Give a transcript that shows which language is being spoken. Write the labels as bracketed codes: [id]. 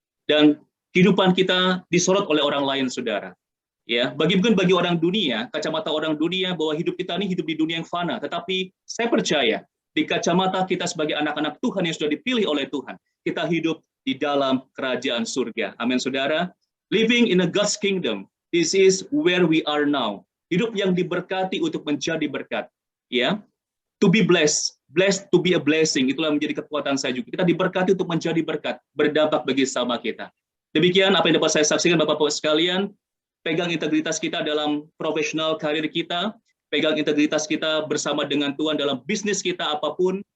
[id] Dan kehidupan kita disorot oleh orang lain, saudara. Ya, bagi orang dunia, kacamata orang dunia bahwa hidup kita ini hidup di dunia yang fana. Tetapi saya percaya, di kacamata kita sebagai anak-anak Tuhan yang sudah dipilih oleh Tuhan, kita hidup di dalam kerajaan surga. Amin, saudara. [en] Living in a God's kingdom, this is where we are now. [id] Hidup yang diberkati untuk menjadi berkat, ya. [en] To be blessed, blessed to be a blessing, [id] itulah menjadi kekuatan saya juga. Kita diberkati untuk menjadi berkat, berdampak bagi sesama kita. Demikian apa yang dapat saya saksikan, Bapak-Bapak sekalian. Pegang integritas kita dalam profesional karir kita, pegang integritas kita bersama dengan Tuhan dalam bisnis kita apapun.